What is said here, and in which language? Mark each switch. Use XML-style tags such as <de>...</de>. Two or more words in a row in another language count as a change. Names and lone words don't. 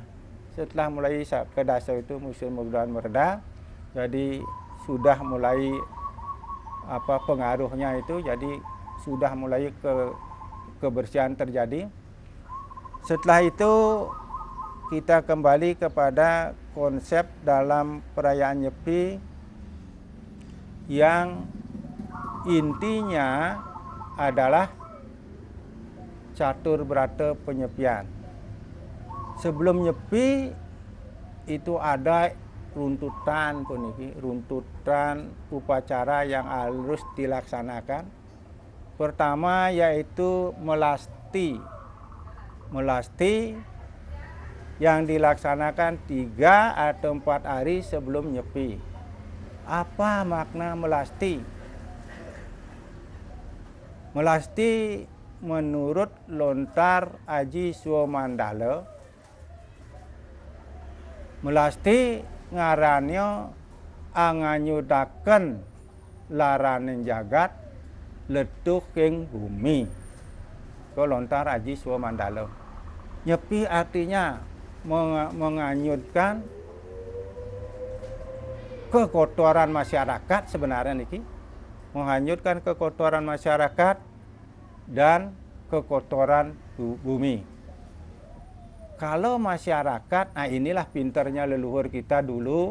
<id>Setelah mulai Kedaso itu musim hujan mereda, jadi sudah mulai pengaruhnya itu, jadi sudah mulai kebersihan terjadi. Setelah itu kita kembali kepada konsep dalam perayaan Nyepi yang intinya adalah catur berata penyepian. Sebelum Nyepi itu ada runtutan upacara yang harus dilaksanakan. Pertama yaitu melasti. Melasti yang dilaksanakan 3 atau 4 hari sebelum Nyepi. Apa makna melasti? Melasti menurut lontar Aji Swamandala,</id> <kaw>melasti ngarannya anganyudaken laraning jagat letuh ing bumi.</kaw> <id>Itu lontar Aji Swamandala. Nyepi artinya menganyutkan kekotoran masyarakat sebenarnya niki. Menghanyutkan kekotoran masyarakat dan kekotoran bumi. Kalau masyarakat, nah inilah pinternya leluhur kita dulu.</id>